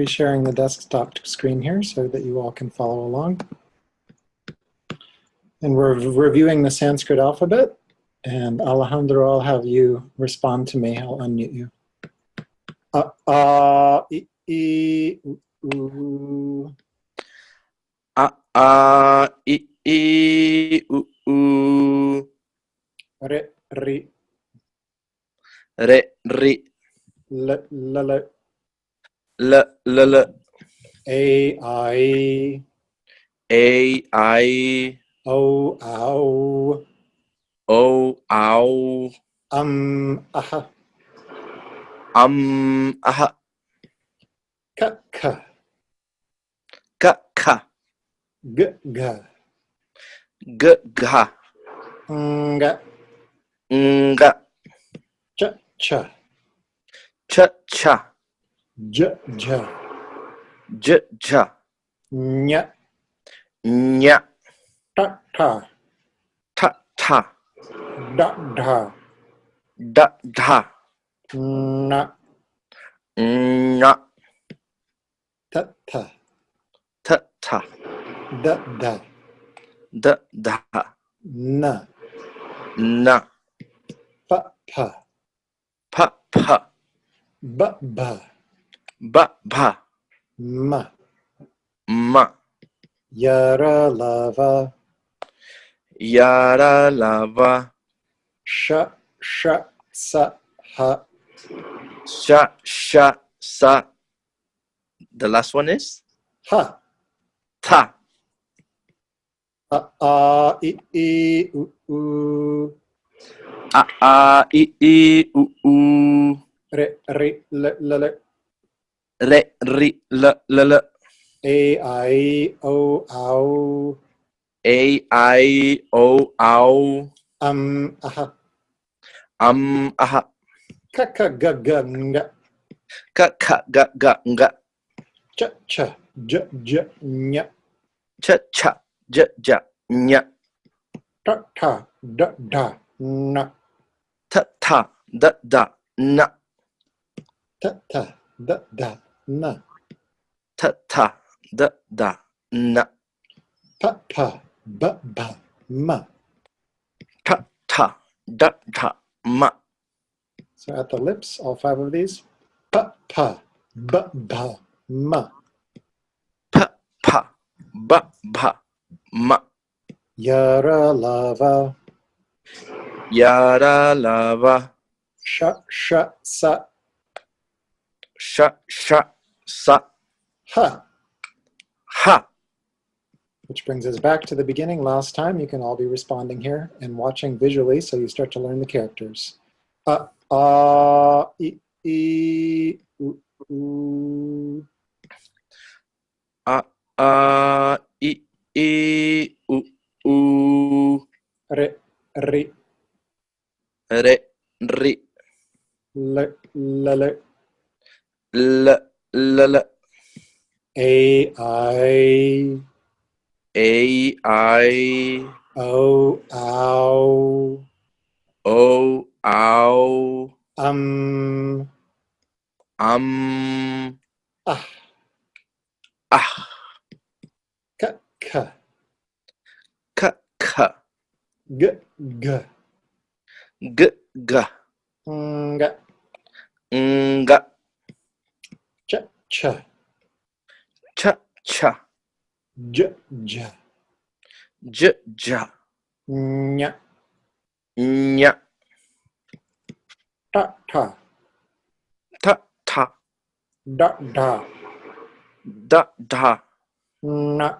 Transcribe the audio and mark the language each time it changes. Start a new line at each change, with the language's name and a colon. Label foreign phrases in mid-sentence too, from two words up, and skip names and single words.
English: sharing the desktop screen here so that you all can follow along. And we're reviewing the Sanskrit alphabet, and Alejandro, I'll have you respond to me. I'll unmute you. I,
Sanskrit: u, u. I, u, u. Re, ri. Re, ri. L, l. L, l. A, I. A, I. O, ow. O, ow. Aha. Aha. Ka, ka. Ka, ka. G, ga. G, ga. Nga. Nga. Cha, cha. Cha, cha. J, ja. J, ja. Nya. Nya. Ta, ta. Ta, ta. Da, da. Da, da. Na. Na. Ta, ta. Ta, ta. Da, da. Da, da. Na. Na. Pa, pa. Pa, pa. Ba, ba. Ba, ba. Ma. Ma. Yara, lava. Yara, lava. Sha, sha, sa, ha. Sha, sha, sa.
English: The last one is?
Sanskrit: Ha. Ta. A, I, u, u. A, I, u, u. Re, ri, le, le. Re, ri, l, l. A, I, o, ow. A, I, O, ow. Aha. Aha. Ka, ka, ga, ga, nga. Ka, ka, ga, ga, nga. Cha, cha. J, j, nya. Cha, cha. J, ja, nya. Ta, ta. Da, da. Na. Ta, ta. Da, da, na. Ta, ta. Da, da. Na. Ta, ta. Da, da, na. Pa, pa. Ba, ba. Ma. Ta, ta. Da, da, ma.
English: So at the lips, all five of these.
Sanskrit: Pa, pa. Ba, ba. Ma. Pa, pa. Ba, ba. Ma. Yara, lava. Yara, lava. Sha, sha, sa. Sha, sha, sa. Ha. Ha.
English: Which brings us back to the beginning. Last time, you can all be responding here and watching visually so you start to learn the characters.
Sanskrit: I, u, u. I, I, U, Re, ri, Re, Ri, l, l, L, L, a, I, A, I, o, ow, O, Ow, um, ah, Ah, k, k, K, K, g, g, G, G, ng, Ng, ch, ch, Ch, Ch, j, j, J, J, nya, Nya, ta, ta, Ta, Ta, da, da, Da, Da, na,